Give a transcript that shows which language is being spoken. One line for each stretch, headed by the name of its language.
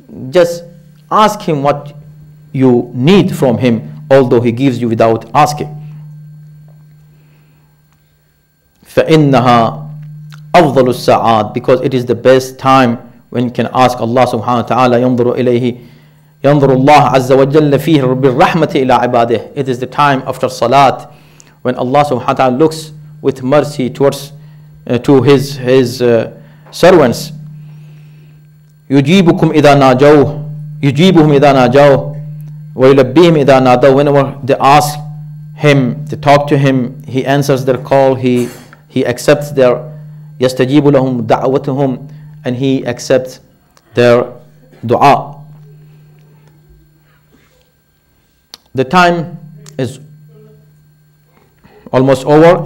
English: Just ask Him what you need from Him, although He gives you without asking.
Arabic: فَإِنَّهَا أَفْضَلُ السَّاعَاتِ,
English: because it is the best time when you can ask Allah subhanahu wa ta'ala.
Arabic: ينظر إليه ينظر الله عز وجل فيه بالرحمة إلى عباده.
English: It is the time after salat when Allah subhanahu wa ta'ala looks with mercy towards to his servants.
Arabic: يجيبكم إذا ناجوه يجيبهم إذا ناجوه ويلبيهم إذا نادوا.
English: Whenever they ask Him, to talk to Him, He answers their call. He accepts their
Arabic: يستجيب لهم دعوتهم,
English: and He accepts their dua. The time is almost over.